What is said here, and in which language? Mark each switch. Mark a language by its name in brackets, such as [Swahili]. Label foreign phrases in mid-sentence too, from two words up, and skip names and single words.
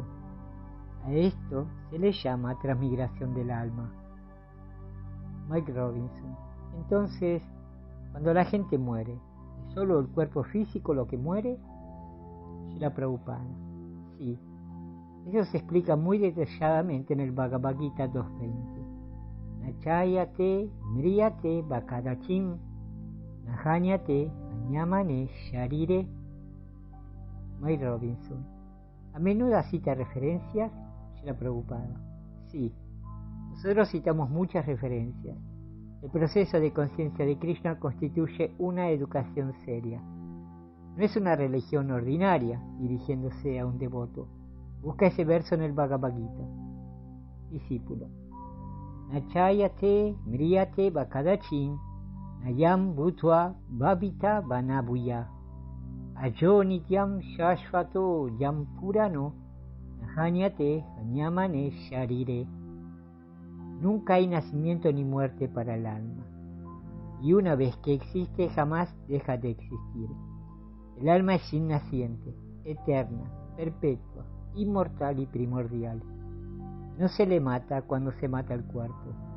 [Spanish] A esto se le llama transmigración del alma. Mike Robinson: entonces, cuando la gente muere, ¿es solo el cuerpo físico lo que muere? Srila Prabhupada: sí. Eso se explica muy detalladamente en el Bhagavad Gita 2.20. [Sanskrit] Nachayate mriyate bakadachim nahanyate anyamane sharire. [Spanish] Mike Robinson: ¿a menudo cita referencias? Srila Prabhupada: sí. Nosotros citamos muchas referencias. El proceso de conciencia de Krishna constituye una educación seria. No es una religión ordinaria dirigiéndose a un devoto. Busca ese verso en el Bhagavad Gita. Discípulo: [Sanskrit] Nachayate mriyate bakadachin nayam bhutva bhavita vanabuya ayo nityam shashvato yam purano nahanyate anyamane sharire. [Spanish] Nunca hay nacimiento ni muerte para el alma, y una vez que existe jamás deja de existir. El alma es innaciente, eterna, perpetua, inmortal y primordial. No se le mata cuando se mata el cuerpo.